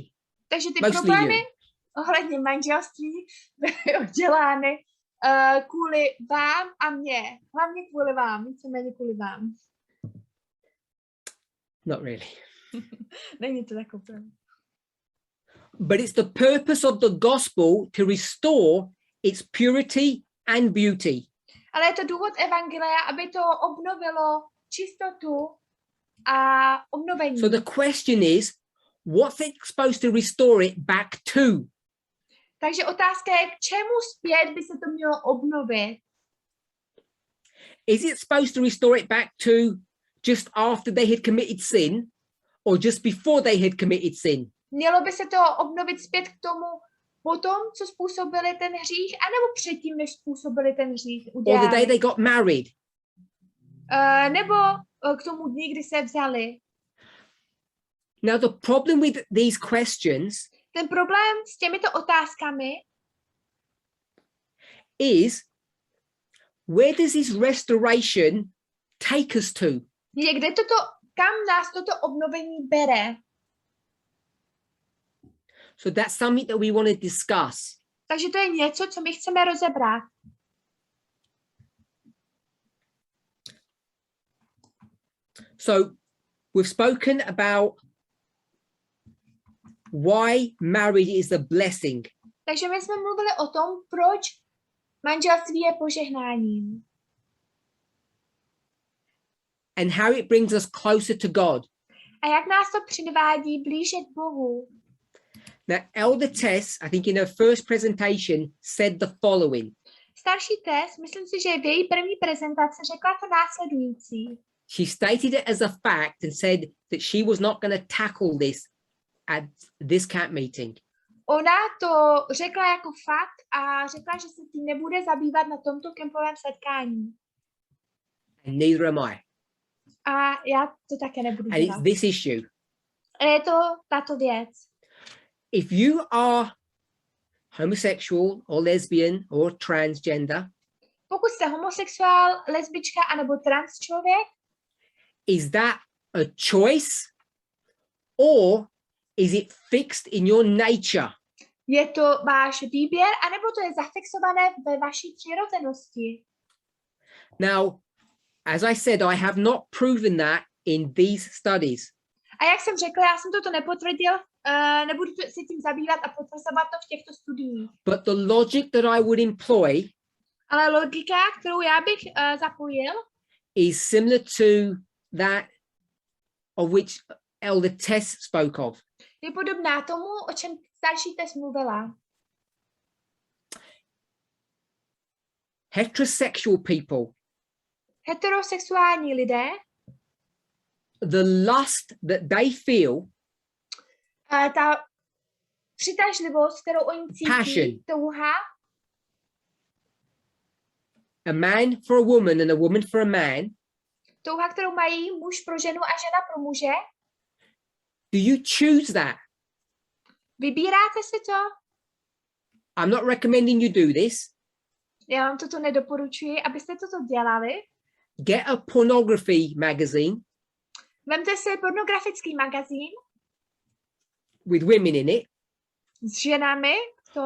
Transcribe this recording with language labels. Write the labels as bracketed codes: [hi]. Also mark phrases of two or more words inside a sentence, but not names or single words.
[cs] Takže ty problémy ohledně manželství byly udělány kvůli vám a mně. Hlavně kvůli vám, víceméně kvůli vám. [en] Not really. [cs] Není to tak úplně. [en] But it's the purpose of the gospel to restore its purity and beauty. [cs] Ale je to důvod evangelia, aby to obnovilo čistotu a obnovení. [en] So the question is, what's it supposed to restore it back to? [cs] Takže otázka je, k čemu zpět by se to mělo obnovit? [en] Is it supposed to restore it back to just after they had committed sin or just before they had committed sin? [cs] Mělo by se to obnovit zpět k tomu potom, co způsobili ten hřích, anebo předtím, než způsobili ten hřích? [en] Or the day they got married? [cs] Nebo k tomu dní, kdy se vzali? [en] Now the problem with these questions [cs] Ten problém s těmito otázkami [en] is, where does this restoration take us to? [cs] je, kam nás toto obnovení bere. [en] So that's something that we want to discuss. [cs] Takže to je něco, co my chceme rozebrat. [en] So we've spoken about why marriage is a blessing. [cs] Takže my jsme mluvili o tom, proč manželství je požehnáním. [en] And how it brings us closer to God. [cs] A jak nás to přivádí blíže k Bohu. [en] Now, Elder Tess, I think in her first presentation, said the following. [cs] Starší Tess, myslím si, že v její první prezentaci řekla to následující. [en] She stated it as a fact and said that she was not going to tackle this at this camp meeting. [cs] Ona to řekla jako fakt a řekla, že se tím nebude zabývat na tomto kempovém setkání. [en] And neither am I. [cs] A já to také nebudu [en] And it's [cs] dělat. [en] this issue. [cs] A je to tato věc. [en] If you are homosexual or lesbian or transgender, [cs] Pokud jste homosexuál, lesbička anebo trans člověk, [en] is that a choice or is it fixed in your nature? [cs] je to váš výběr, anebo to je zafixované ve vaší přirozenosti. [en] Now, as I said, I have not proven that in these studies. [cs] A jak jsem řekla, já jsem toto nepotvrdil, nebudu se tím zabývat a potvrzovat to v těchto studiích. [en] But the logic that I would employ [cs] Ale logika, kterou já bych zapojil, [en] is similar to that of which Elder Tess spoke of. [cs] je podobná tomu, o čem starší Tess mluvila. [en] Heterosexual people, [cs] Heterosexuální lidé, [en] the lust that they feel, [cs] ta přitažlivost, kterou oni cítí, [en] Passion. [cs] touha, [en] a man for a woman and a woman for a man, [cs] touha, kterou mají muž pro ženu a žena pro muže, [en] do you choose that? [cs] vybíráte si to? [en] I'm not recommending you do this. [cs] Já vám toto nedoporučuji, abyste toto dělali. [en] Get a pornography magazine [cs] Vemte si pornografický magazín [en] with women in it, [cs] s ženami v tom,